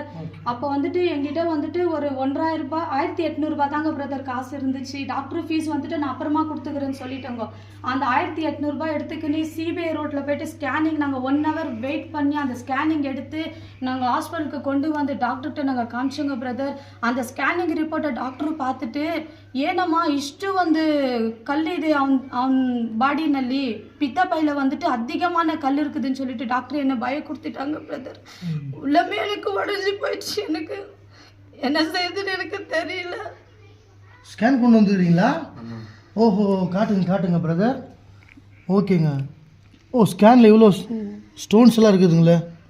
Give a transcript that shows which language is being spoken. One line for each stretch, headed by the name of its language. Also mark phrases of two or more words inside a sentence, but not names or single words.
Tamil: அப்போ வந்துட்டு என்கிட்ட வந்துட்டு ஒரு 1500 ரூபாய் 1800 ரூபாய் தாங்க பிரதர் காசு இருந்துச்சு. டாக்டர் ஃபீஸ் வந்துட்டு நான் அப்புறமா கொடுத்துக்கிறேன்னு சொல்லிட்டோங்க. அந்த 1800 ரூபாய் எடுத்துக்கின்னு சிபிஐ ரோட்டில் போயிட்டு ஸ்கேனிங் நாங்கள் 1 hour வெயிட் பண்ணி அந்த ஸ்கேனிங் எடுத்து நாங்கள் ஹாஸ்பிட்டலுக்கு கொண்டு வந்து டாக்டர்கிட்ட நாங்கள் காமிச்சோங்க பிரதர். அந்த ஸ்கேனிங் ரிப்போர்ட்டை டாக்டரும் பார்த்துட்டு,
Kannada: ಏನಮ್ಮ ಇಷ್ಟು ಒಂದು ಕಲ್ಲಿದೆ ಅವನ ಬಾಡಿನಲ್ಲಿ ಪಿತ್ತಪೈಲ
Tamil: வந்துட்டு அதிகமான கல் இருக்குதுன்னு சொல்லிட்டு டாக்டர் என்ன பய கொடுத்துட்டாங்க பிரதர். உள்ளமே எனக்கு உடஞ்சி போயிடுச்சு. எனக்கு என்ன செய்யுதுன்னு எனக்கு தெரியல. ஸ்கேன் கொண்டு வந்துடுறீங்களா? ஓஹோ, காட்டுங்க பிரதர். ஓகேங்க. ஓ, ஸ்கேனில் இவ்வளோ ஸ்டோன்ஸ் எல்லாம் இருக்குதுங்களே.